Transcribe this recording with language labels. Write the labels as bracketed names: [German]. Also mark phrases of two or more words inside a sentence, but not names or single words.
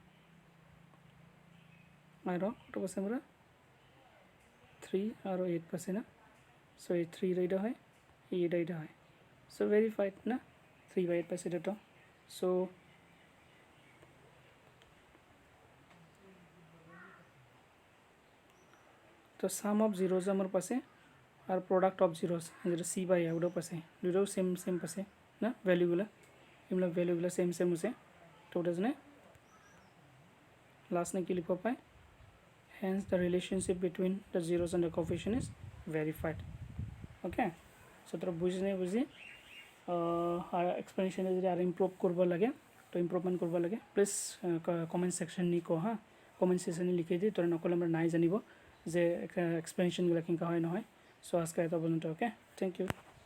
[Bangla] আর কত পাচ্ছি আমরা 3 আর 8 পাচ্ছি না সো এই 3 এইটা হয় এইটা হয় সো ভেরিফাইড না 3/8 পাচ্ছি এটা সো তো [English] sum of zeros [Bangla] আমার পাশে আর [English] product of zeros [Bangla] যেটা c/a ওটাও পাশে দুটোও সেম পাশে না ভ্যালুগুলো এগুলো ভ্যালুগুলো সেম আছে তো ওটা জন্য [Assamese] লাস্ট কি লিখব পায় [English] hence the relationship between the zeros and the coefficient is verified okay so [Assamese] তোরা বুঝি আর এক্সপ্লেনেশনে যদি আর ইমপ্রুভ করব লাগে তো ইমপ্রুভমেন্ট করব লাগে [English] please comment section [Assamese] নি কো হ্যাঁ [English] comment section [Assamese] লিখে দিই তোরা নকলে আমরা নাই জানিব যে এক্সপ্লেনেশনগুলো কেনেকুৱা হয় নহয় সো আজকে এটা পর্যন্ত [English] okay thank you